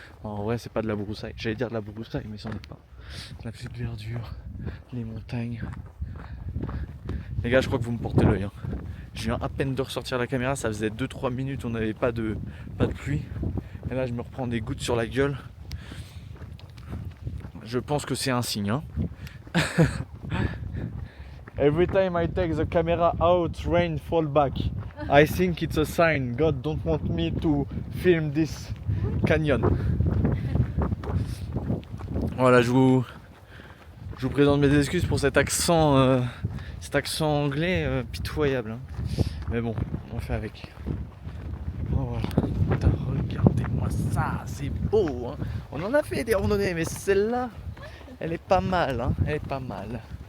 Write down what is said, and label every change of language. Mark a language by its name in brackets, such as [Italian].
[French] En vrai c'est pas de la broussaille, j'allais dire de la broussaille mais c'en est pas. La petite verdure, les montagnes. Les gars, je crois que vous me portez l'œil, hein. Je viens à peine de ressortir la caméra, ça faisait 2-3 minutes, on n'avait pas de pluie. Et là je me reprends des gouttes sur la gueule. Je pense que c'est un signe, hein. [English] Every time I take the camera out, rain fall back. I think it's a sign. God don't want me to film this canyon. [French] Voilà, je vous présente mes excuses pour cet accent anglais pitoyable, hein. Mais bon, on fait avec. Oh, voilà. Putain, regardez-moi ça, c'est beau, hein. On en a fait des randonnées, mais celle-là, elle est pas mal, hein. Elle est pas mal.